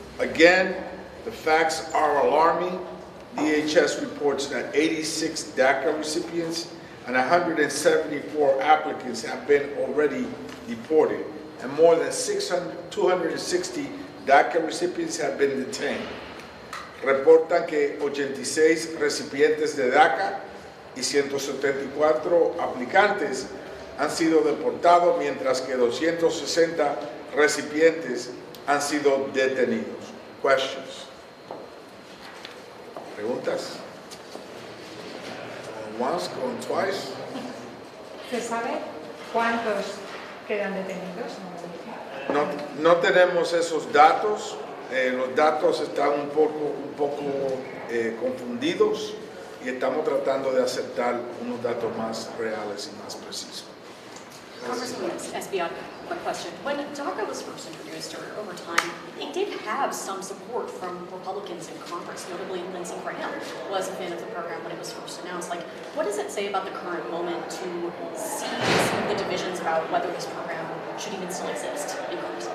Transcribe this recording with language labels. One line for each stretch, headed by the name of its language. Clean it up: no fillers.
English: Again, the facts are alarming. DHS reports that 86 DACA recipients and 174 applicants have been already deported, and more than 260 DACA recipients have been detained.
Spanish: Reportan que 86 recipientes de DACA y 174 aplicantes han sido deportados, mientras que 260 recipientes han sido detenidos.
English: Questions?
Spanish: ¿Preguntas?
English: Going once, going twice?
Spanish: ¿Se sabe cuántos quedan detenidos? No tenemos esos datos. Los datos están un poco confundidos y estamos tratando de aceptar unos datos más reales y más precisos.
English: Congresswoman Esbion, quick question. When DACA was first introduced, or over time, it did have some support from Republicans in Congress. Notably, Lindsey Graham was a fan of the program when it was first announced. Like, what does it say about the current moment to seize the divisions about whether this program should even still exist in Congress?